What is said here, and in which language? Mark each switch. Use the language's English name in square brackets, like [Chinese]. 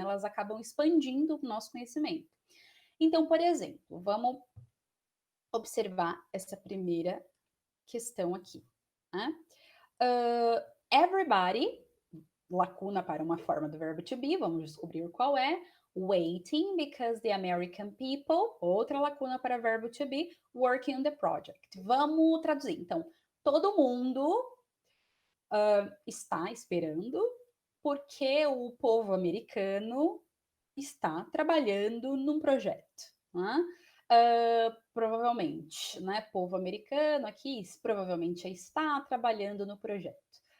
[Portuguese] Elas acabam expandindo o nosso conhecimento. Então, por exemplo, vamos observar essa primeira questão aqui. Né? Everybody, lacuna para uma forma do verbo to be, vamos descobrir qual é. [English] Waiting because the American people, outra lacuna para verbo to be, working on the project. [Portuguese] Vamos traduzir. Então, todo mundo está esperando porque o povo americano está trabalhando num projeto. Né? Provavelmente, né? Povo americano aqui provavelmente está trabalhando no projeto.